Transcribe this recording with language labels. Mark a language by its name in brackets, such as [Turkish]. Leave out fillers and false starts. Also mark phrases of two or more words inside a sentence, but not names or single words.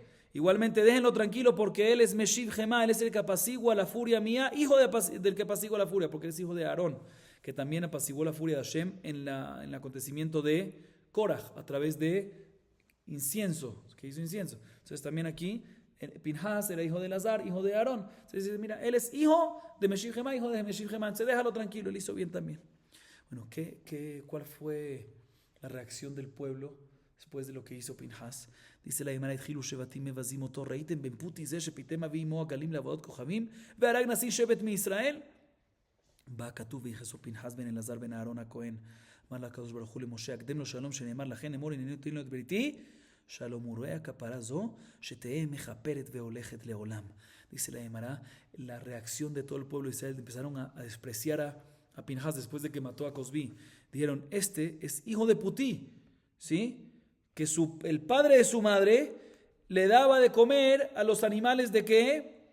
[Spanish] Igualmente déjenlo tranquilo, porque él es [Hebrew] משיב חמה, [Spanish] él es el que apacigua la furia mía, hijo del que apacigua la furia, porque él es hijo de Aarón, que también apaciguó la furia de Hashem en el acontecimiento de Korah, a través de incienso, que hizo incienso. Entonces también aquí Pinhas era hijo de Elazar, hijo de Aarón. Entonces dice, mira, él es hijo de [Hebrew] משיב חמה, [Spanish] hijo de [Hebrew] משיב חמה, [Spanish] entonces déjalo tranquilo, él hizo bien también. Bueno, ¿cuál fue la reacción del pueblo después de lo que hizo Pinhas? Dice la Gemara, [Hebrew] התחילו שבטים מבזים אותו, ראיתם בן פוטי זה שפיתם אבי אמו הגלים לעבוד כוכבים, והרג נשיא שבט מישראל? בא כתוב ויחסו פנחס בן אלעזר בן אהרון הכהן, אמר לה הקדוש ברוך הוא למשה, הקדם לו שלום שנאמר לכן אמור הנני נותן לו את בריתי, שלום הוא רואה הכפרה זו שתהא מכפרת והולכת לעולם. [Spanish] Dice la Gemara, la reacción de todo el pueblo de Israel, empezaron a despreciar a Pinhas después de que mató a Cosbi. Dijeron, este es hijo de Putí, ¿sí? Que el padre de su madre le daba de comer a los animales de ¿qué?